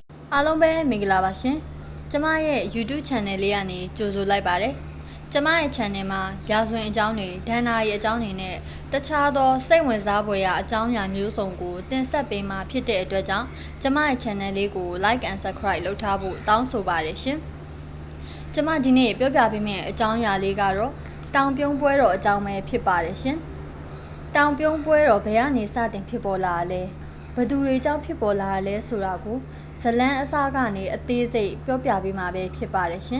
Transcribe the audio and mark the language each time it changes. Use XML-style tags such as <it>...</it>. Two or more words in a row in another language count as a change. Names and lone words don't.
<my>အားလုံးပဲမင်္ဂလာပါရှင်ကျမရဲ့ YouTube channel လေးကနေကြိုဆိုလိုက်ပါတယ်ကျမရဲ့ channel မှာရာဇဝင်အကြောင်းတွေဒဏ္ဍာရီအကြောင်းတွေနဲ့တခြားသောစိတ်ဝင်စားဖွယ်ရာအကြောင်းအရာမျိုးစုံကိုတင်ဆက်ပေးမှာဖြစ်တဲ့အတွက်ကြောင့်ကျမရဲ့ channel လေးကို</my> <en>like and subscribe</en> <my>လုပ်ထားဖို့တောင်းဆိုပါတယ်ရှင်ကျမဒီ နေ့ပြောပြပေးမယ့်အကြောင်းအရာလေးကတော့တောင်ပြုံးပွဲတော်အကြောင်းပဲဖြစ်ပါတယ်ရှင်တောင်ပြုံးပွဲတော်ဘယ်ကနေစတင်ဖြစ်ပေါ်လာလဲဘသူတွေကြောင့်ဖြစ်ပေါ်လာလဲဆိုတာကိုဇလန်းအစားကနေအသေးစိတ်ပြောပြပေးမှာပဲဖြစ်ပါတယ်ရှင်</my>